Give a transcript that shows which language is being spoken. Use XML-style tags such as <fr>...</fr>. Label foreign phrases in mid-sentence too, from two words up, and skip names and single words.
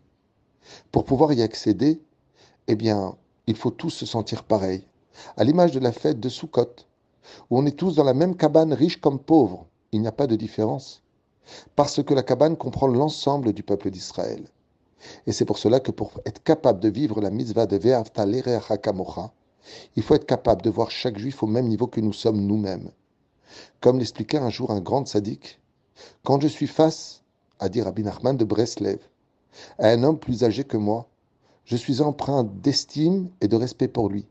<fr>Pour pouvoir y accéder, eh bien, il faut tous se sentir pareil. À l'image de la fête de Sukkot, où on est tous dans la même cabane, riche comme pauvre, il n'y a pas de différence, parce que la cabane comprend l'ensemble du peuple d'Israël. Et c'est pour cela que pour être capable de vivre la mitzvah de</fr> <he>ואהבת לרעך כמוך,</he> <fr>il faut être capable de voir chaque juif au même niveau que nous sommes nous-mêmes. Comme l'expliquait un jour un grand sadique, quand je suis face, a dit Rabbi Nachman de Breslev, à un homme plus âgé que moi, je suis empreint d'estime et de respect pour lui.</fr>